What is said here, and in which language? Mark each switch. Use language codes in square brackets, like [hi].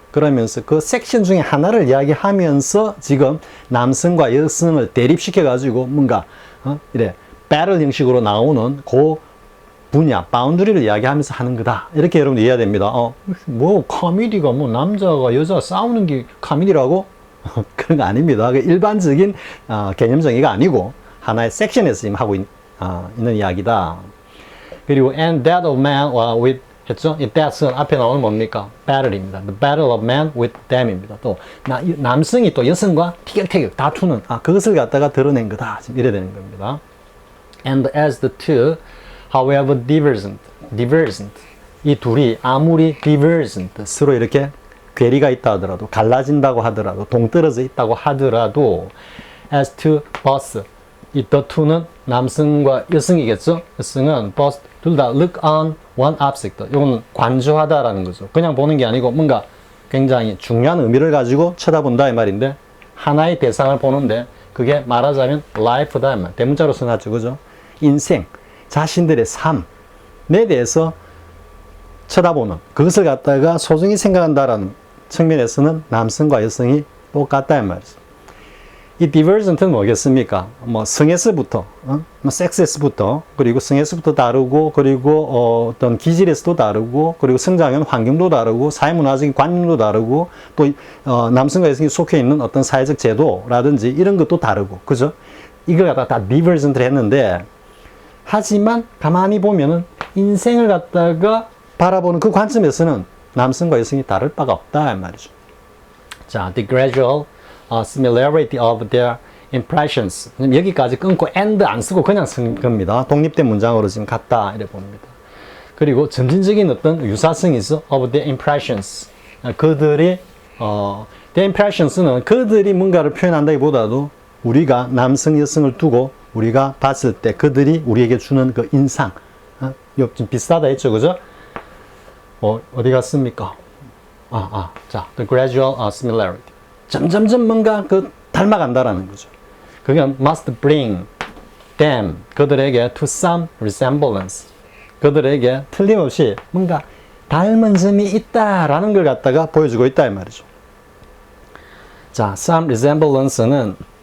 [ko] 그러면서 그 섹션 중에 하나를 이야기하면서 지금 남성과 여성을 대립시켜가지고 뭔가 이래 배럴 형식으로 나오는 그 분야, 바운드리를 이야기하면서 하는 거다, 이렇게 여러분들 이해해야 됩니다. 뭐 카미디가 뭐 남자가 여자 싸우는 게 카미디라고? 그런 거 아닙니다. 일반적인 개념 정의가 아니고 하나의 섹션에서 지금 하고 있는 이야기다. 그리고 [en] and that of man with 했죠? [ko] 이 that은 앞에 나오는 뭡니까? [en] battle입니다. The battle of man with them입니다. [ko] 또 남성이 또 여성과 티격태격 다투는 그것을 갖다가 드러낸 거다, 지금 이래 되는 겁니다. [en] And as the two, however divergent, [ko] 이 둘이 아무리 divergent, 서로 이렇게 괴리가 있다 하더라도, 갈라진다고 하더라도, 동떨어져 있다고 하더라도, [en] as to both, [ko] 이 the two는 남성과 여성이겠죠? [en] 여성은 both, [ko] 둘 다 [en] look on one object. [ko] 이건 관조하다라는 거죠. 그냥 보는 게 아니고 뭔가 굉장히 중요한 의미를 가지고 쳐다본다 이 말인데, 하나의 대상을 보는데 그게 말하자면 life다 이 말. 대문자로 써놨죠. 그죠? 인생, 자신들의 삶에 대해서 쳐다보는, 그것을 갖다가 소중히 생각한다라는 측면에서는 남성과 여성이 똑같다 이 말이죠. 이 divergent는 뭐겠습니까? 뭐 성에서부터, 섹스에서부터, 그리고 성에서부터 다르고, 그리고 어떤 기질에서도 다르고, 그리고 성장한 환경도 다르고, 사회문화적인 관념도 다르고, 또 남성과 여성이 속해 있는 어떤 사회적 제도라든지 이런 것도 다르고, 그죠? 이걸 갖다가 다 divergent를 했는데, 하지만 가만히 보면은 인생을 갖다가 바라보는 그 관점에서는 남성과 여성이 다를 바가 없다 이 말이죠. [en] 자, the gradual similarity of their impressions. [ko] 여기까지 끊고 and 안 쓰고 그냥 쓴 겁니다. 독립된 문장으로 지금 갔다 이래 봅니다. 그리고 점진적인 어떤 유사성이 있어 [en] of their impressions. [ko] 그들이 their impressions는 그들이 뭔가를 표현한다기보다도 우리가 남성 여성을 두고 우리가 봤을 때 그들이 우리에게 주는 그 인상, 좀 비슷하다 했죠, 그죠? 어디 갔습니까? [en] 자, the gradual similarity. [ko] 점점점 뭔가 닮아간다라는 거죠. 그건 [en] must bring them, [ko] 그들에게 [en] to some resemblance, [ko] 그들에게 틀림없이 뭔가 닮은 점이 있다라는 걸 갖다가 보여주고 있다 이 말이죠. 자, some resemblance는